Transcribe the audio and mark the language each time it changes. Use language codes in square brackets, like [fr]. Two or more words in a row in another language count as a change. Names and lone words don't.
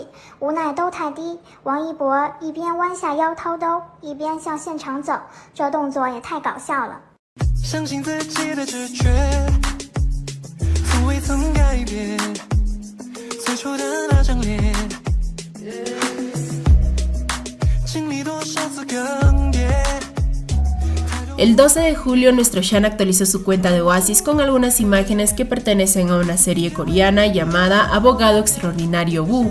[zh] 无奈兜太低，王一博一边弯下腰掏兜，一边向现场走，这动作也太搞笑了。相信自己的直觉，从未曾改变最初的那张脸，经历多少次更迭。 [es] El 12 de julio nuestro Shan actualizó su cuenta de Oasis con algunas imágenes que pertenecen a una serie coreana llamada Abogado Extraordinario Woo.